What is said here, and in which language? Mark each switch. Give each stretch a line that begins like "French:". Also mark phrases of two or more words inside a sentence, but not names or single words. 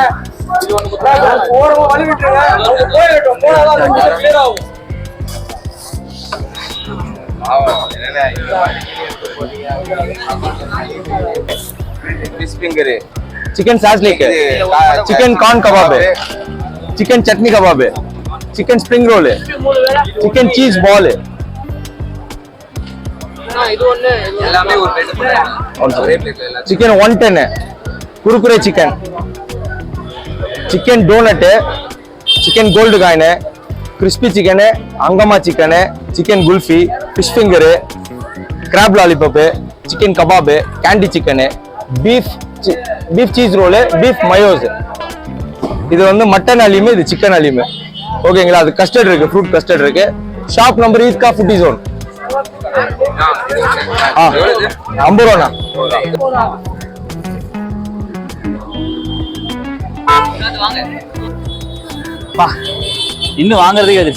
Tamil: ஓரமா வழி விட்டுருங்க. போயிடட்டும், போனாதான் கிளியர் ஆகும்.
English: chicken shashlik, chicken corn kebab, chicken chutney kebab, chicken spring roll, chicken cheese ball, chicken 110, kurkure chicken, chicken donut, chicken gold coin, crispy chicken, angama chicken, chicken gulfi, fish finger, crab lollipop, chicken kebab, candy chicken, beef cheese roll, beef mayos.
Tamil: இது வந்து மட்டன் அலீம், இது சிக்கன் அலீம். ஓகேங்களா? அது கஸ்டர்ட் இருக்கு,
English: fruit custard
Tamil: இருக்கு.
English: shop number
Tamil: ஈத்கா ஃபுட்டி ஜோன். 50 ரூபாண்ணா. இன்னும் வாங்குறதுக்கு வந்துருச்சு.